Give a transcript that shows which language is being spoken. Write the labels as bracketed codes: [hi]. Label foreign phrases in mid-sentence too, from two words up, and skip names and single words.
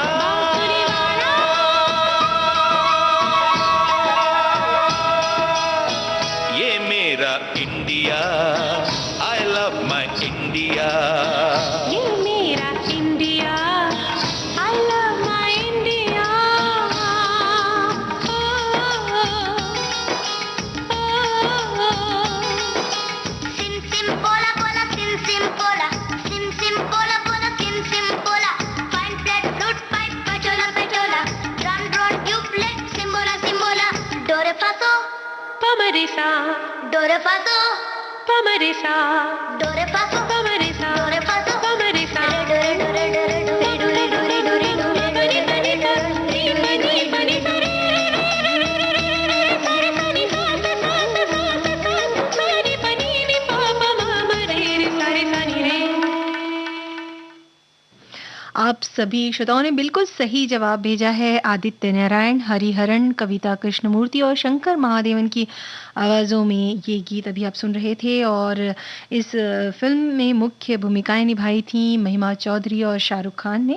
[hi] बांसुरी वाला। ये मेरा इंडिया, [en] I love my India। [hi] ये मेरा इंडिया, [en] I love my India। Sim sim pola pola sim sim pola, sim sim pola pola sim sim pola. Fine flat flute pipe pachola pachola, drum drone tubeless simbola simbola. Do re fa so, पमरिसा, do re fa so, पमरिसा, do re fa so, पमरिसा, do re fa so. पमरिसा। Do re do re do re do re do re do re do re do re. पनी पनी सा, नी पनी पनी सा, रे रे रे रे रे रे रे रे रे, सा रे सा नी सा सा सा सा सा सा, सा नी पनी नी पा पा मा मा रे रे, सा रे सा नी रे। [hi] आप सभी श्रोताओं ने बिल्कुल सही जवाब भेजा है। आदित्य नारायण, हरिहरन, कविता कृष्णमूर्ति और शंकर महादेवन की आवाज़ों में ये गीत अभी आप सुन रहे थे। और इस फिल्म में मुख्य भूमिकाएं निभाई थी महिमा चौधरी और शाहरुख खान ने।